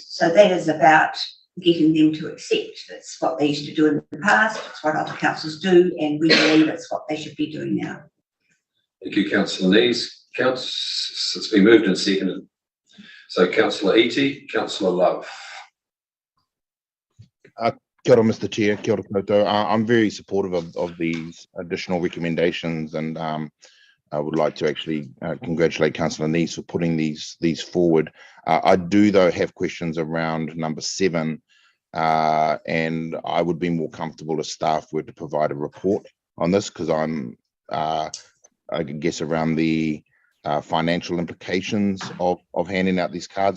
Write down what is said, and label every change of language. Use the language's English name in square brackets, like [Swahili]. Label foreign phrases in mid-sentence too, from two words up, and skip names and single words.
[English] So that is about getting them to accept that's what they used to do in the past, it's what other councils do, and we believe it's what they should be doing now. Thank you, Councillor Nees. It's been moved and seconded. So, Councillor Eatey, Councillor Love. [Māori] Kia ora, [English] Mr. Chair. [Māori] Kia ora koutou. [English] I'm very supportive of these additional recommendations, and I would like to actually congratulate Councillor Nees for putting these forward. I do, though, have questions around number 7, and I would be more comfortable if staff were to provide a report on this, because I'm, I guess, around the financial implications of handing out these cards?